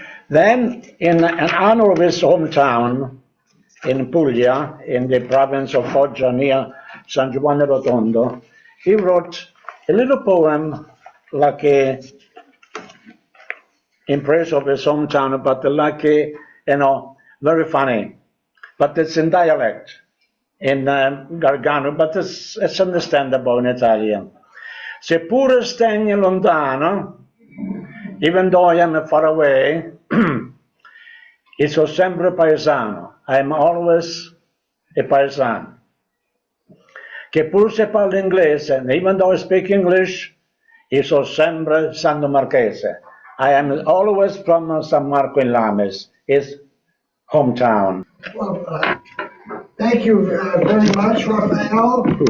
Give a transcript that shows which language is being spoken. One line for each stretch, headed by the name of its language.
English: Then, in honor of his hometown, in Puglia, in the province of Foggia, near San Giovanni Rotondo, he wrote a little poem like in praise of his hometown, but like very funny. But it's in dialect, in Gargano, but it's understandable in Italian.
Italian: Seppure stegni lontano,
English: even though I am far away,
Italian: io sono sempre paesano.
English: I am always a paesano.
Italian: Che pur se parlo inglese,
English: and even though I speak English,
Italian: io sono sempre San Marchese.
English: I am always from San Marco in Lamis, his hometown. Well, thank you very much, Raphael.